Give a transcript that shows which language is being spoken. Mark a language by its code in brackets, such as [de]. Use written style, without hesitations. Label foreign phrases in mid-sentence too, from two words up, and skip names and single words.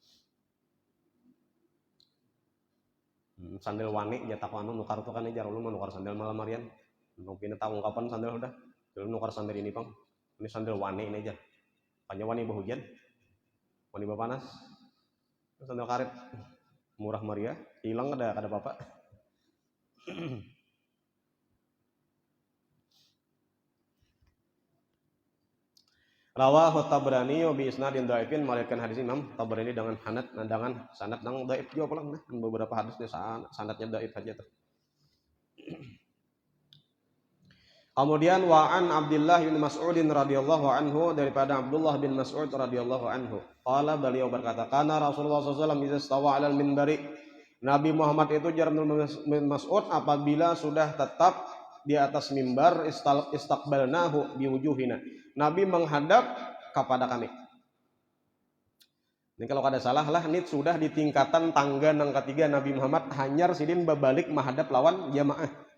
[bjn] Sandal wani jatah anu nukar tuh kan jar ulun manukar sandal malam harian. Mungkin tahu ungkapan sandal udah. Dulu nukar sandal ini pang. Ini sandal wani ini aja. Hanya wani hujan. Wani panas. Sandal karet murah meriah, hilang kada apa-apa. [ar] رواه الطبراني وبإسناد ضعيف, [bjn] meriwayatkan hadis Imam Tabrani dengan sanad nang dhaif juga pulang nah. Beberapa hadisnya sanadnya dhaif aja tuh. Kemudian [ar] وعن عبد الله بن مسعود رضي الله عنه, [bjn] daripada Abdullah bin Mas'ud [ar] رضي الله عنه. Qala, [id] beliau berkata, [ar] كان رسول الله صلى الله عليه وسلم إذا استوى على المنبر. [id] Nabi Muhammad itu jar bin Mas'ud apabila sudah tetap di atas mimbar [ar] استقبلناه بوجوهنا. [bjn] Nabi menghadap kepada kami. Ini kalau kada salah lah, ini sudah di tingkatan tangga nang ketiga Nabi Muhammad hanyar sidin berbalik menghadap lawan jamaah.